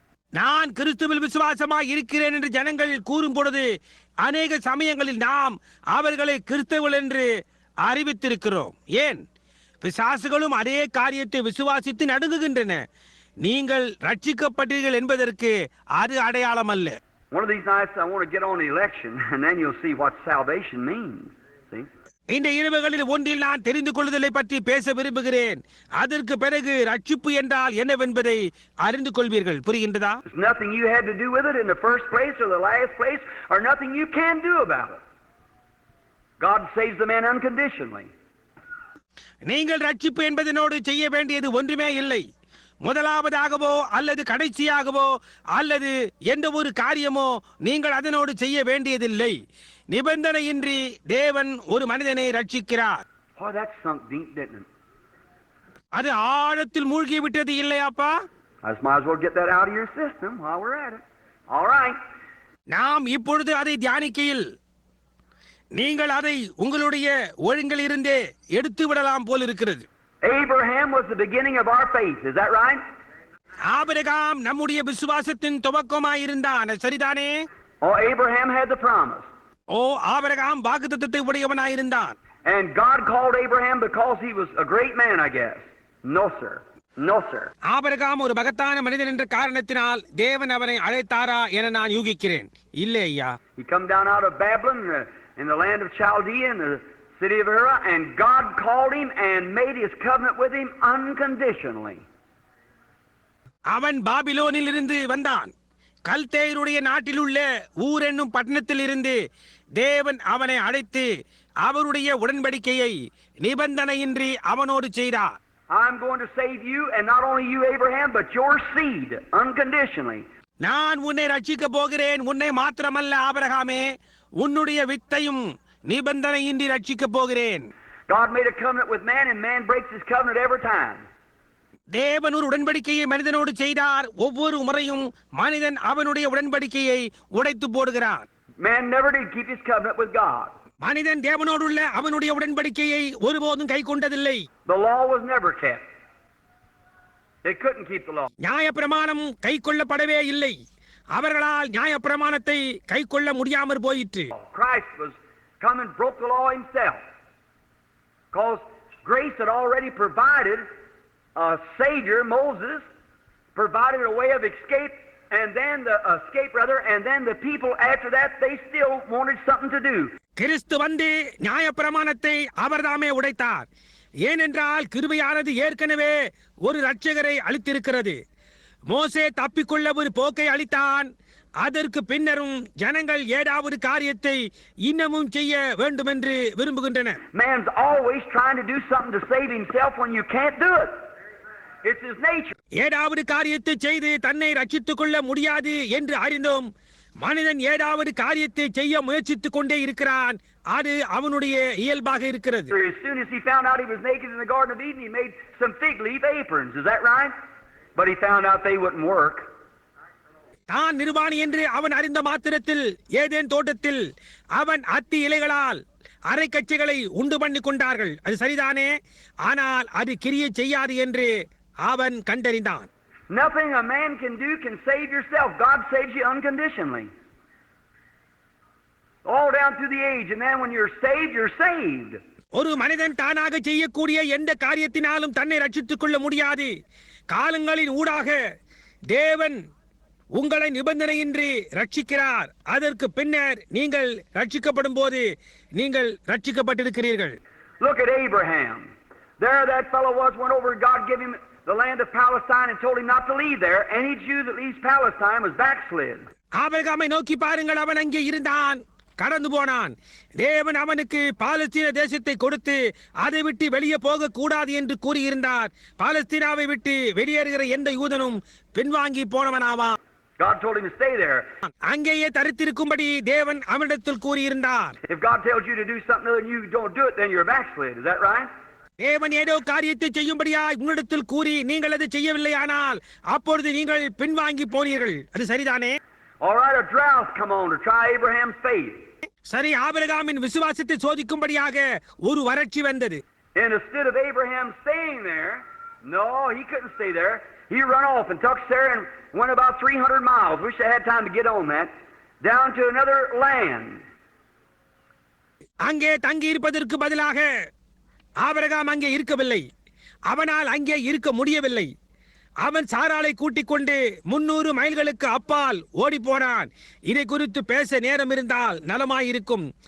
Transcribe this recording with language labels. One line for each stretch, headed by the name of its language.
Tamil: நான் கிறிஸ்துவில் விசுவாசமாய் இருக்கிறேன் என்று ஜனங்கள் கூறும் பொழுது அநேக சமயங்களில் நாம் அவர்களை கிறிஸ்தவர்கள் என்று அறிவித்திருக்கிறோம். ஏன்? பிசாசுகளும் அதே காரியத்தை விசுவாசித்து நடுங்குகின்றன. நீங்கள் ரட்சிக்கப்பட்டீர்கள் என்பதற்கு அது அடையாளம் அல்ல.
English: One of these nights I want to get on the election and then you'll see what salvation means. See?
Tamil: இந்த இரவுகளில் ஒன்றில் நான் தெரிந்து கொள்ளுதலை பற்றி பேச விரும்புகிறேன். அதற்கு பிறகு ரட்சிப்பு என்றால் என்னவென்பதை அறிந்து கொள்வீர்கள். புரிகின்றதா?
English: There's nothing you had to do with it in the first place or the last place, or nothing you can do about it. God saves the man unconditionally.
Tamil: நீங்கள் ரட்சிப்பு என்பதனோடு செய்ய வேண்டியது ஒன்றுமே இல்லை. முதலாவதாகவோ அல்லது கடைசியாகவோ அல்லது எந்த ஒரு காரியமோ நீங்கள் அதனோடு செய்ய வேண்டியதில்லை. நிபந்தனையின்றி தேவன் ஒரு மனிதனை ரட்சிக்கிறார்.
English: Oh, that sunk deep, didn't it?
Tamil: அது ஆழத்தில் மூழ்கி விட்டது இல்லையாப்பா?
English: I just might as well get that out of your system while we're at it. All right.
Tamil: நாம் இப்பொழுது அதை தியானிக்கையில் நீங்கள் அதை உங்களுடைய ஒழுங்கில் இருந்தே எடுத்து விடலாம் போல் இருக்கிறது.
English: Abraham was the beginning of our faith. Is that right?
Tamil: Abraham நம்முடைய விசுவாசத்தின் துவக்கமாய் இருந்தான். சரிதானே?
English: Oh, Abraham had the promise.
Tamil: O, Abraham வாக்குத்தத்தத்தை உடையவனாய் இருந்தான்.
English: And God called Abraham because he was a great man, I guess. No, sir. No, sir.
Tamil: Abraham ஒரு மகத்தான மனிதன் என்ற காரணத்தினால் தேவன் அவனை அழைத்தாரா என நான் யூகிக்கிறேன். இல்லை ஐயா.
English: He come down out of Babylon in the land of Chaldea in the city of Ur, and God called him and made his covenant with him unconditionally.
Tamil: அவன் பாபிலோனில் இருந்து வந்தான். கல்தேயருடைய நாட்டில் உள்ள ஊர் என்னும் பட்டணத்தில் இருந்து தேவன் அவனை அழைத்து அவருடைய உடன்படிக்கையை நிபந்தனையின்றி அவனோடு செய்தார்.
English: I'm going to save you, and not only you, Abraham, but your seed unconditionally.
Tamil: நான் உன்னை ரட்சிக்க போகிறேன், உன்னை மாத்திரமல்ல ஆபிரகாமே, உன்னுடைய வித்தையும் நிபந்தனையின்றி ரட்சிக்க போகிறேன்.
English: God made a covenant with man, and man breaks his covenant every time.
Tamil: தேவன் ஒரு உடன்படிக்கையை மனிதனோடு செய்தார். ஒவ்வொரு முறையும் மனிதன் அவனுடைய உடன்படிக்கையை உடைத்து போடுகிறான்.
English: Man never did keep his covenant with God.
Tamil: மனிதன் தேவனோடுள்ள அவனுடைய உடன்படிக்கையை ஒருபோதும் கை கொண்டதில்லை.
English: The law was never kept. They couldn't keep the law.
Tamil: நியாயப்பிரமாணம் கை கொள்ளப்படவே இல்லை. அவர்களால் நியாயப்பிரமாணத்தை கை கொள்ள முடியாமற் போயிற்று.
English: Christ was come and broke the law himself. Because grace had already provided a Savior. Moses provided a way of escape And then the escape, brother, and then the people after that, they still wanted something to do.
Tamil: கிறிஸ்து வந்து நியாயப்பிரமாணத்தை அவர்தாமே உடைத்தார். ஏனென்றால் கிருபையானது ஏற்கனவே ஒரு இரட்சகரை அளித்திருக்கிறது. மோசே தப்பிக்கொள்ள ஒரு போக்கை அளித்தான். அதற்கு பின்னரும் ஜனங்கள் ஏதாவது காரியத்தை இன்னமும் செய்ய வேண்டும் என்று விரும்புகின்றனர்.
English: Man's always trying to do something to save himself when you can't do it. It's his nature.
Tamil: ஏதாவது காரியத்தை செய்து தன்னை ரட்சித்துக் கொள்ள முடியாது என்று அறிந்தோம். மனிதன் ஏதாவது காரியத்தை செய்ய முயற்சித்துக் கொண்டே இருக்கிறான். அது அவனுடைய இயல்பாக இருக்கிறது.
English: As soon as he found out he was naked in the Garden of Eden, he made some fig leaf aprons. Is that right? But he found out they wouldn't work.
Tamil: தான் நிர்வாணி என்று அவன் அறிந்த மாத்திரத்தில் ஏதேன் தோட்டத்தில் அவன் அத்தி இலைகளால் அரைக்கச்சைகளை உண்டு பண்ணி கொண்டார்கள். அது சரிதானே, ஆனால் அது கிரியை செய்யாது என்று அவன் கண்டறிந்தான்.
English: Nothing a man can do can save yourself. God saves you unconditionally. All down through the age, and then when you're saved, you're saved.
Tamil: ஒரு மனிதன் தானாக செய்யக்கூடிய எந்த காரியத்தினாலும் தன்னை ரட்சித்துக் கொள்ள முடியாது. காலங்களின் ஊடாக தேவன் உங்களை நிபந்தனையின்றி ரட்சிக்கிறார். அதற்கு பின்னர் நீங்கள் ரட்சிக்கப்படும் போது நீங்கள் ரட்சிக்கப்பட்டிருக்கிறீர்கள்.
English: Look at Abraham. There that fellow went over, God gave him the land of Palestine and told him not to leave there. Any Jew that leaves Palestine was backslid.
Tamil: ஆபிரகாமை நோக்கி பாருங்கள், அவன் அங்கே இருந்தான், கடந்து போனான். தேவன் அவனுக்கு பாலஸ்தீன தேசத்தை கொடுத்து அதை விட்டு வெளியே போக கூடாது என்று கூறியிருந்தார். பாலஸ்தீனாவை விட்டு வெளியேறுகிற எந்த யூதனும் பின்வாங்கி போனவனாவான்.
English: God told him to stay there.
Tamil: அங்கேயே தரித்திருக்கும்படி தேவன் அவனிடத்தில் கூறியிருந்தார்.
English: If God tells you to do something and you don't do it, then you're backslid. Is that right?
Tamil: தேவன் ஏதோ காரியத்தை செய்யும்படியாய் உன்னிடத்தில் கூறி நீங்கள் அதை செய்யவில்லையானால் அப்பொழுது நீங்கள் பின்வாங்கி போனீர்கள். அது சரிதானே?
English: All right, a drought come on to try Abraham's faith.
Tamil: சரி, ஆபிரகாமின் விசுவாசத்தை சோதிக்கும்படியாக ஒரு வறட்சி வந்தது.
English: And instead of Abraham staying there, no, he couldn't stay there. He run off and took Sarah and went about 300 miles. Wish I had time to get on that. Down to another land.
Tamil: அங்கே தங்கி இருப்பதற்கு பதிலாக Abraham அங்கே இருக்கவில்லை. அவனால் அங்கே இருக்க முடியவில்லை. அவன் சாராளை கூட்டிக் கொண்டு 300 மைல்களுக்கு அப்பால் ஓடி போனான். இதை குறித்து பேச நேரம் இருந்தால் நலமாயிருக்கும்.